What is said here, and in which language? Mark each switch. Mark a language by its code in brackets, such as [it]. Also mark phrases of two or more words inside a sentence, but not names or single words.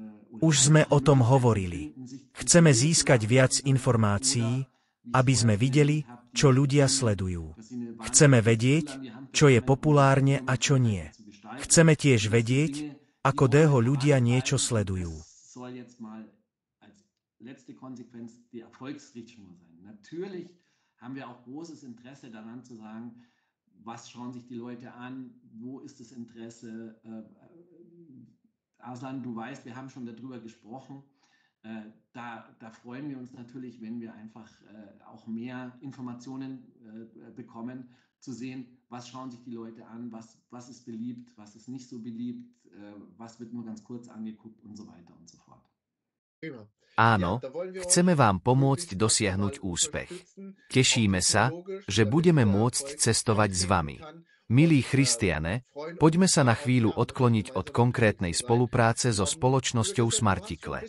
[sk] Už sme o tom hovorili. Chceme získať viac informácií, aby sme videli, čo ľudia sledujú. Chceme vedieť, čo je populárne a čo nie. Chceme tiež vedieť, ako dlho ľudia niečo sledujú. [de] Was schauen sich die Leute an? Wo ist das Interesse? Arslan, du weißt, wir haben schon darüber gesprochen. Da freuen wir uns natürlich, wenn wir einfach auch mehr Informationen bekommen, zu sehen, was schauen sich die Leute an, was ist beliebt, was ist nicht so beliebt, was wird nur ganz kurz angeguckt und so weiter und so fort. [sk] Áno, chceme vám pomôcť dosiahnuť úspech. Tešíme sa, že budeme môcť cestovať s vami. Milí Christiane, poďme sa na chvíľu odkloniť od konkrétnej spolupráce so spoločnosťou Smarticle.